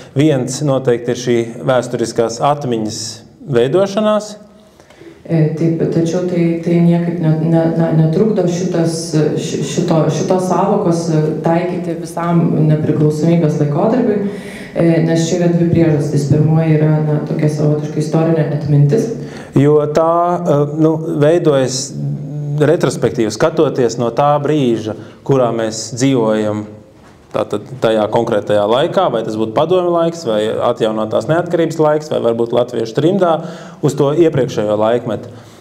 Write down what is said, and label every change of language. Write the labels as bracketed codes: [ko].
[lv] Viens noteikti ir šī vēsturiskās atmiņas veidošanās. [lt] Taip, tačiau tai niekaip netrukdo šitos savokos taikyti visam nepriklausomybės laikotarpiui, nes čia yra dvi priežastys. Pirmoji yra tokia savotiška istorinė atmintis. [lv] Jo tā veidojas retrospektīvi, skatoties no tā brīža, kurā mēs dzīvojam tātad tajā konkrētajā laikā, vai tas būtu padomju laiks, vai atjaunotās neatkarības laiks, vai varbūt latviešu trimdā, uz to iepriekšējo laikmetu.